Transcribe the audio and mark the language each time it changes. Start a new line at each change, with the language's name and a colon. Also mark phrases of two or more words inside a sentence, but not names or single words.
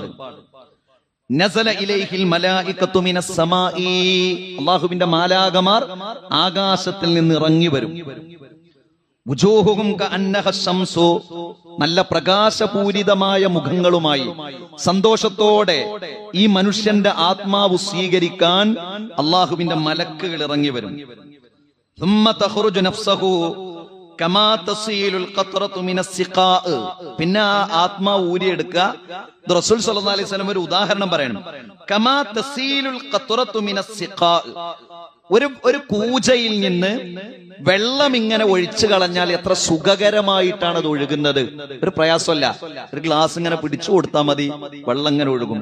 Arabic: نزل إليه الملائكة من السماء,
Malayalam: അല്ലാഹുവിന്റെ മാലാകമാർ ആകാശത്തിൽ നിന്ന് ഇറങ്ങി വരും.
Arabic: وجوههم كأنها الشمس,
Malayalam: നല്ല പ്രകാശപൂരിതമായ മുഖങ്ങളുമായി സന്തോഷത്തോടെ ഈ മനുഷ്യന്റെ ആത്മാവ് സ്വീകരിക്കാൻ അല്ലാഹുവിന്റെ മലക്കുകൾ ഇറങ്ങി വരും.
Arabic: ثم تخرج نفسه كما تسيل القطرة من السقاء,
Malayalam: പിന്നെ ആ ആത്മാവ് ഊരിയെടുക്കുക.
Arabic: رسول صلى الله عليه وسلم
Malayalam: ഒരു ഉദാഹരണം പറയണം.
Arabic: كما تسيل القطرة من السقا,
Malayalam: ഒരു കൂജയിൽ നിന്ന് വെള്ളം ഇങ്ങനെ ഒഴിച്ചു കളഞ്ഞാൽ എത്ര സുഖകരമായിട്ടാണ് അത് ഒഴുകുന്നത്. ഒരു പ്രയാസമല്ല, ഒരു ഗ്ലാസ് ഇങ്ങനെ പിടിച്ചു കൊടുത്താൽ മതി, വെള്ളം ഇങ്ങനെ ഒഴുകും.